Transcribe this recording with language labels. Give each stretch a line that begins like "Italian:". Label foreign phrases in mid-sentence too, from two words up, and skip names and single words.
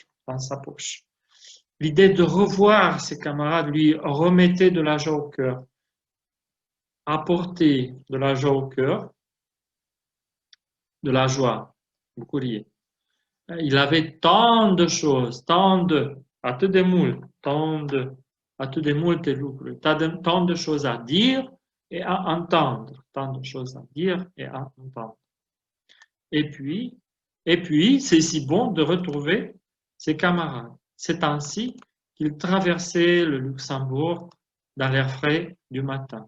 French: L'idée de revoir ses camarades lui remettait de la joie au cœur, apportait de la joie au cœur, de la joie, beaucoup lié. Il avait tant de choses,
Romanian: atât de multe lucruri,
French: tant de choses à dire et à entendre, Et puis, c'est si bon de retrouver ses camarades. C'est ainsi qu'il traversait le Luxembourg dans l'air frais du matin.